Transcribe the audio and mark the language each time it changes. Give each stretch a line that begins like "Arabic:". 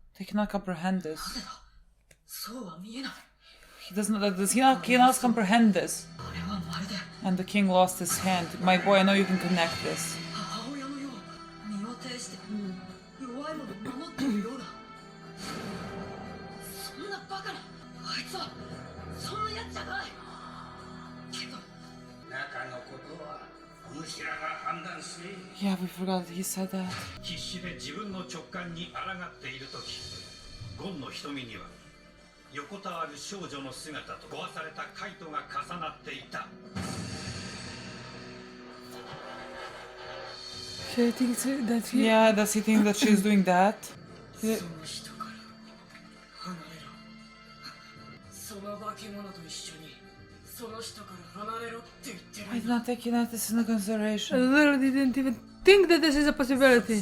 English: They cannot comprehend
Japanese: なぜ
English: this.
Japanese: だ。そうは見えない。
English: He cannot comprehend this.
Japanese: あれはまるで
English: And the king lost his hand. My boy, I know you can connect this.
Japanese: 母親のよう。身を挺して弱い者を守っているようだ。そんなバカな。あいつはそんなやつじゃない。けど中のことはお主らが判断する。
English: Yeah, we forgot he said that.
Japanese: 必死で自分の直感に抗っているとき、ゴンの瞳には横たわる少女の姿と壊されたカイトが重なっていた。
English: She thinks that he... Yeah, does he think that she's doing that?
Japanese: その人から離れろ。その化け物と一緒にその人から離れろって言ってる。
English: I did not take this into I consideration. literally didn't even think that this is a possibility.